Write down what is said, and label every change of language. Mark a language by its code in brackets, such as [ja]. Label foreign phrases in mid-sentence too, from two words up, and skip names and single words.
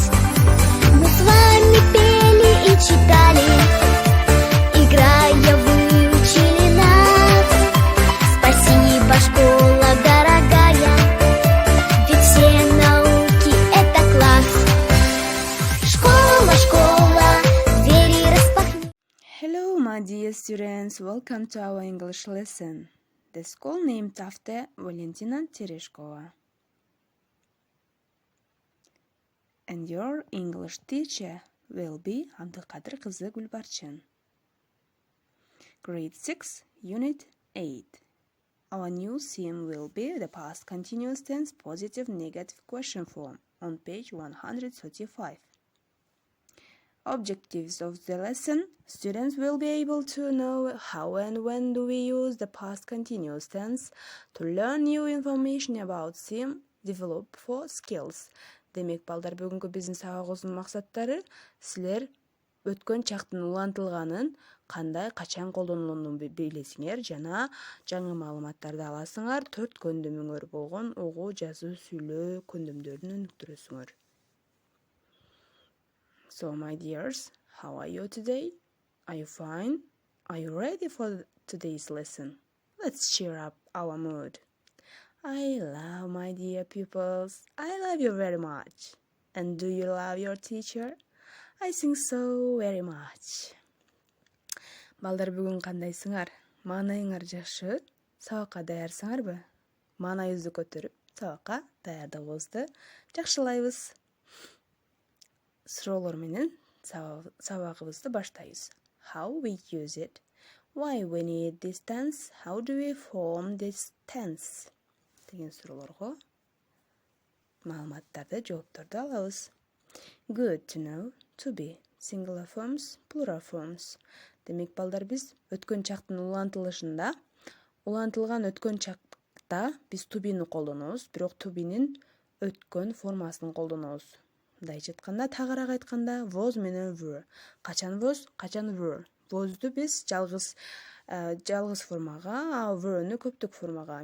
[ru] Мы с вами пели и читали, играя выучили нас. Спасибо, школа дорогая, ведь все науки — это класс. Школа, школа, двери распахни. [en] Hello, my dear students. Welcome to our English lesson. The school named after Valentina Tereshkova. And your English teacher will be Abdulkadir Kızı Gulbarchin. Grade 6, Unit 8. Our new theme will be the past continuous tense positive negative question form on page 135. Objectives of the lesson: students will be able to know how and when do we use the past continuous tense, to learn new information about theme, develop for skills. [ky] Демек, балдар, бүгүнкү биздин сабагыбыздын максаттары силер өткөн чактын улантылганын кандай, качан колдонулуун билесиңер жана жаңы маалыматтарды аласыңар. 4 көндүмүңөр болгон угуу, жазуу, сүйлөө көндүмдөрүн өнүктүрөсүңөр. [en] So, my dears, how are you today? Are you fine? Are you ready for today's lesson? Let's cheer up our mood. I love my dear pupils. I love you very much. And do you love your teacher? I think so very much. [ky] Балдар, бүгүн кандайсыңар? Маанайыңар жакшы? Сабакка даярсыңарбы? Маанайыбызды көтөрүп, сабакка даярдыгыбызды жакшылайбыз. Суроолор менен сабагыбызды баштайбыз. [en] How we use it? Why we need this tense? How do we form this tense? [ky] Деген суроолорго маалыматтарды, жоопторду алабыз. [en] Good to know, to be. Singular forms, plural forms. [ky] Демек, балдар, биз өткөн чактын улантылышында, улантылган өткөн чакта биз [en] to be'ни [ky] колдонобуз, бирок [en] to be'нин [ky] өткөн формасын колдонобуз. Мындайча айтканда, тагыраак айтканда, was менен were. Качан was, качан were. Was'ду биз жалгыз формага, а were'ну көптүк формага.